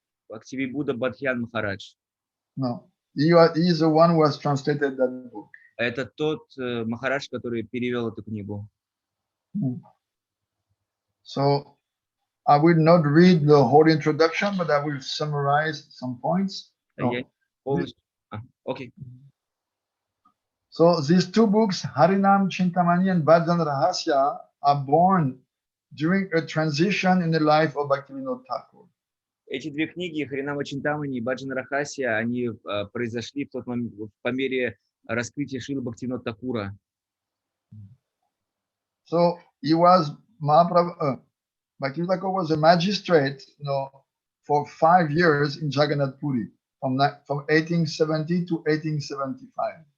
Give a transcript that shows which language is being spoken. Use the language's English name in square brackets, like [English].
[Russian] Бхактивиноды Бадхьян Махарадж. [English] No, he is the one who has translated that book. [Russian] Это тот Махарадж, который перевел эту книгу. [English] So I will not read the whole introduction, but I will summarize some points. [Russian] Я полностью... Окей. [English] So these two books, Harinama Чинтамани and Bhajan Rahasya, are born during a transition in the life of Bhaktivinoda Thakur. [Russian] Эти две книги, Харинама Чинтамани и Баджан Рахасия, они произошли в тот момент, по мере раскрытия Шрилы Бхактивиноды Тхакура. [English] So he was Bhaktivinoda Thakur was a magistrate, for 5 years in Jagannath Puri, from 1870 to 1875.